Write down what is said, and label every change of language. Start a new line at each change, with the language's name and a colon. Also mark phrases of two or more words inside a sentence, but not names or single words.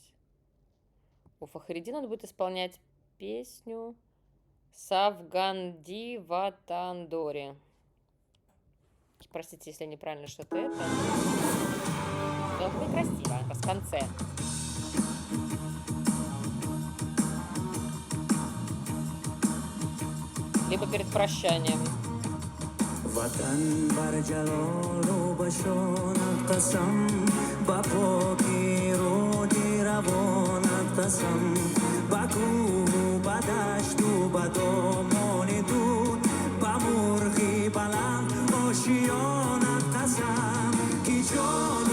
Russian: У Фахриддина он будет исполнять песню Савганди Ватандори. Простите, если неправильно что-то это. Но это некрасиво, как раз в конце. Либо перед прощанием.
Persian: وطن بر جلال و بشانت قسم با پاکی رودی روانت قسم با کوه و با دشت و با دامان دور با مرغی بلند آشیانت قسم که جان